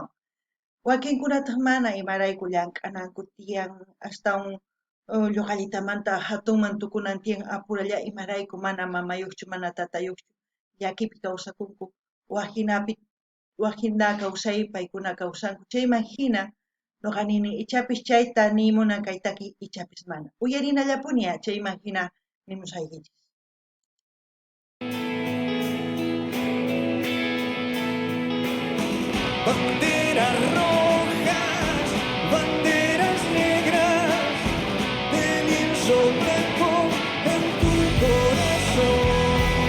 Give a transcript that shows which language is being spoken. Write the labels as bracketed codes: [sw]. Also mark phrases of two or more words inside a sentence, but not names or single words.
[qu] Wakinkunataq mana imarayku llank'ananku tiyan astawan lluqallitamanta hatunman tukunan tiyan apuralla imarayku mana mamayuqchu mana tatayuqchu llakipi kawsakunku wajina kawsay paykuna kawsanku chayman hina nuqanini ichapis chayta nimunan kay takiy ichapis mana uyarinallapuni chayman hina nimusaykichis. [es] Banderas rojas, banderas negras, de lienzo blanco en tu corazón.